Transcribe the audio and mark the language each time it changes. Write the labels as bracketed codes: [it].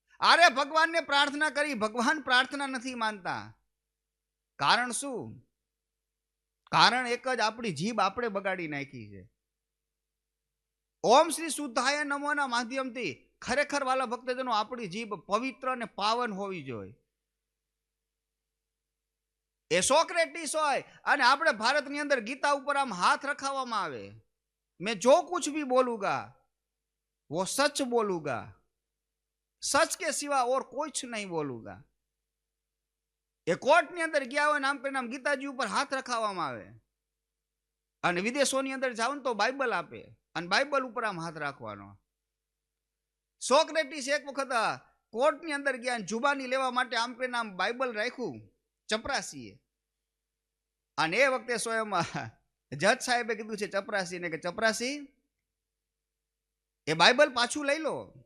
[gu] અરે ભગવાનને પ્રાર્થના કરી, ભગવાન પ્રાર્થના નથી માનતા. કારણ શું? કારણ એક જ, આપણી જીભ આપણે બગાડી નાખી છે. ઓમ શ્રી શુદ્ધાય નમોના માધ્યમથી ખરેખર વાલા ભક્તજનો આપણી જીભ પવિત્ર અને પાવન હોવી જોઈએ. એ સોક્રેટિસ હોય અને આપણે ભારતની અંદર ગીતા ઉપર આમ હાથ રખાવવામાં આવે, [hi] मैं जो कुछ भी बोलूंगा वो सच बोलूंगा, सच के सिवा और कुछ नहीं बोलूंगा. [gu] એ કોર્ટની અંદર ગયા હોય નામ કરીને આમ ગીતાજી ઉપર હાથ રખાવવામાં આવે, અને વિદેશોની અંદર જાવ ને તો બાઇબલ આપે અને બાઇબલ ઉપર આમ હાથ રાખવાનો. સોક્રેટિસ એક વખત કોર્ટની અંદર ગયા, જુબાની લેવા માટે આમ કરીને આમ બાઇબલ રાખ્યું ચપરાસીએ, અને એ વખતે સ્વયં જજ સાહેબે કીધું છે ચપરાસીને કે ચપરાસી એ બાઇબલ પાછું લઈ લો.